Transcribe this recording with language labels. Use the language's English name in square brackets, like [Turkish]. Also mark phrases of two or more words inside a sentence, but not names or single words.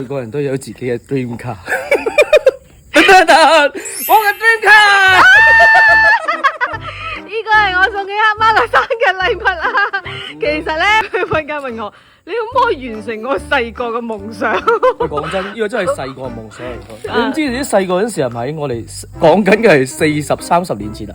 [Cantonese] 每個人都有自己嘅 [English] dream car。 [Cantonese] 我嘅 [English] dream car。 [Cantonese] 呢個係我送給阿媽嘅生日禮物啦。其實咧，佢瞓覺問我：你可唔可以完成我細個嘅夢想？喂，講真，呢個真係細個嘅夢想嚟㗎。你唔知你啲細個嗰陣時係咪？我哋講緊嘅係40-30年前啦。